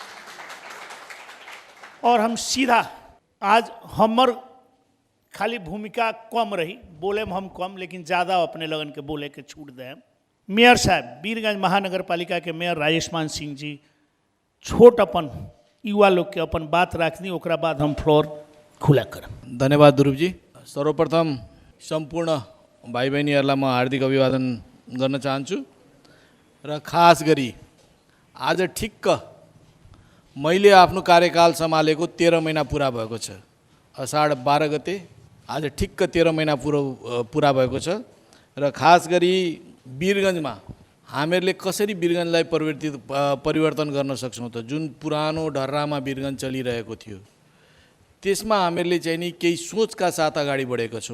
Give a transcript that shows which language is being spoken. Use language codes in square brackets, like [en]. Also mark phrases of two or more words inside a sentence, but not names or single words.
[bho] और हम सीधा आज हमर खाली भूमिका कम रही, बोले में हम कम, लेकिन ज़्यादा अपने लगन के बोले के छूट दें। मेयर साहब वीरगंज महानगरपालिका के मेयर राजेश मान सिंह जी छोट अपन युवा लोग के अपन बात रखनी, ओकरा बाद हम फ्लोर खुला कर। [ne] धन्यवाद ध्रुव जी। सर्वप्रथम सम्पूर्ण भाइ बहिनीहरूलाई म हार्दिक अभिवादन गर्न चाहन्छु र खास गरी आज ठिक्क मैले आफ्नो कार्यकाल सम्हालेको 13 महिना पुरा भएको छ। असाढ 12 गते आज ठिक्क 13 महिना पुरा भएको छ र खास गरी वीरगञ्जमा हामीहरूले कसरी वीरगञ्जलाई परिवर्तन गर्न सक्छौँ त जुन पुरानो ढर्रामा वीरगञ्ज चलिरहेको थियो त्यसमा हामीहरूले चाहिँ नि केही सोचका साथ अगाडि बढेका छौँ।